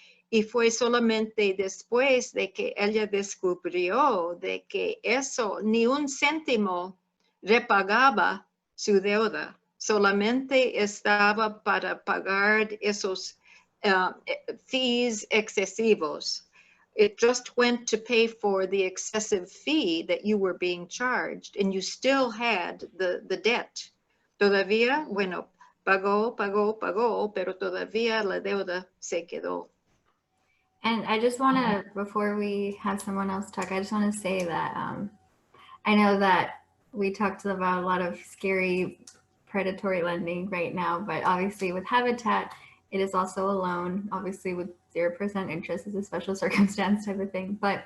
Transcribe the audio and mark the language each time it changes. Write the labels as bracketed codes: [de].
[es] Y fue solamente después de que ella descubrió de que eso ni un céntimo repagaba su deuda, solamente estaba para pagar esos fees excesivos. [en] It just went to pay for the excessive fee that you were being charged, and you still had the debt. [es] Todavía, bueno, pagó, pero todavía la deuda se quedó. [en] And I just want to, before we have someone else talk, I just want to say that I know that we talked about a lot of scary predatory lending right now, but obviously with Habitat, it is also a loan, obviously with 0% interest is a special circumstance type of thing.